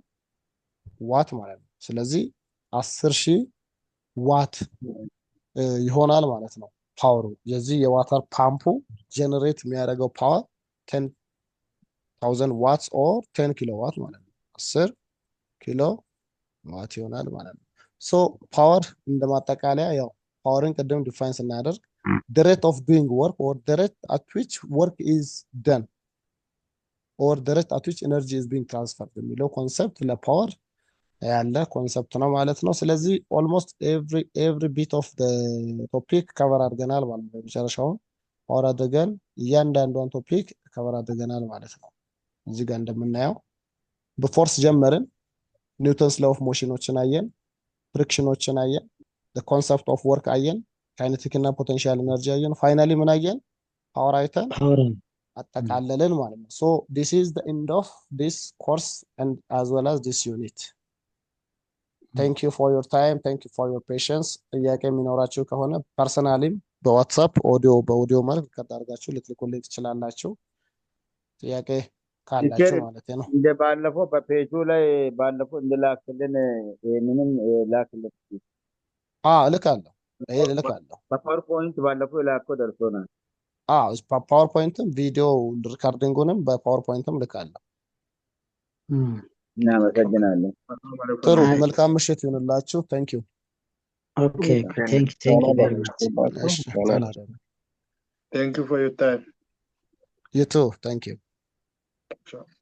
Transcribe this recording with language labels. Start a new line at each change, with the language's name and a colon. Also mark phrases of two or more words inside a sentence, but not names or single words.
Amharic: ዋት ማለት ነው። ስለዚህ 10000 ዋት ይሆናል ማለት ነው ፓወሩ። የዚህ የዋተር ፓምፑ ጀነሬት የሚያደርገው ፓወር
English: 10000 watts or 10 kilowatt
Amharic: ማለት ነው። 10 ኪሎ ዋት ይሆናል ማለት ነው። ሶ ፓወር እንደማጠቃለያ ያው ፓወርን ቅድም ዲፋይን ስናደርግ
English: the rate of doing work or the rate at which work is done or the rate at which energy is being transferred
Amharic: የሚለው ኮንሰፕት ለፓወር ያለ ኮንሰፕት ነው ማለት ነው። ስለዚህ ኦልሞስት
English: every bit of the topic
Amharic: ከቨር አድርገናል ማለት ነው። መጨረሻውን ፓወር አድርገን እያንዳንዷን ቶፒክ ከቨር አድርገናል ማለት ነው። እዚህ ጋር እንደምናየው በፎርስ ጀመርን።
English: Newton's law of motions
Amharic: አየን፣ ፍሪክሽኖችን አየን፣
English: the concept of work
Amharic: አየን፣ ካይኔቲክ እና ፖቴንሻል ኤነርጂ አየን። ፋይናሊ ምን አየን? ፓወር አይተን አጠቃለልን ማለት ነው።
English: so this is the end of this course and as well as this unit. thank you for your time, thank you for your patience.
Amharic: ጥያቄ የሚኖራችሁ ከሆነ ፐርሰናሊም በዋትስአፕ በኦዲዮ መልክ ከታርጋችሁ ልትልኩልኝ ትችላላችሁ። ጥያቄ ካላችሁ ማለት ነው። እንደ ባለፈው በፔጁ ላይ ባለፈው እንድላክልን ምንም ላክልን። እልካለሁ። ይሄ እልካለሁ። በፓወርፖይንት ባለፈው ላከው ደርሶናል። ፓወርፖይንትም
English: video recording
Amharic: በፓወርፖይንትም ልካለሁ። እናመሰግናለን። ጥሩ መልካም ምሽት ይሁንላችሁ።
English: thank you። okay thank you very much። Thank you for your time. You too. Thank you. Sure.